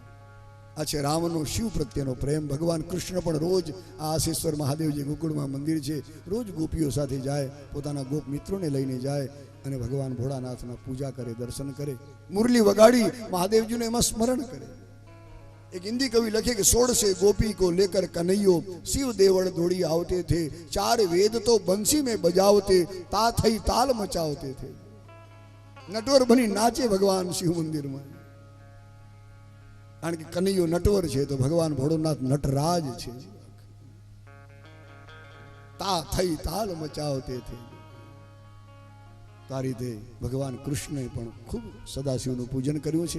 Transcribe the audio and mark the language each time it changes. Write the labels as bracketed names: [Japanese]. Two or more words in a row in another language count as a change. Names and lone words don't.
[Gujarati] આ છે રામનો શિવ પ્રત્યેનો પ્રેમ. ભગવાન કૃષ્ણ પણ રોજ આ આશેશ્વર મહાદેવ જે ગોકુળમાં મંદિર છે, રોજ ગોપીઓ સાથે જાય, પોતાના ગોપ મિત્રોને લઈને જાય અને ભગવાન ભોળાનાથના પૂજા કરે, દર્શન કરે, મુરલી વગાડી મહાદેવજીને એમાં સ્મરણ કરે. એક હિન્દી કવિ લખે કે [Hindi] 16 गोपी को लेकर कन्हैयो शिव देवड़ दौड़ी आवते थे, 4 वेद तो बंसी में बजावते, ता थई ताल मचावते थे. नटवर बनी नाचे भगवान शिव मंदिर में. [Gujarati] કારણ કે કનૈયો નટવર છે તો ભગવાન ભોળોનાથ નટરાજ છે. [Hindi] ता थई ताल मचावते थे. [Gujarati] આ રીતે ભગવાન કૃષ્ણે પણ ખૂબ સદાશિવનું પૂજન કર્યું છે.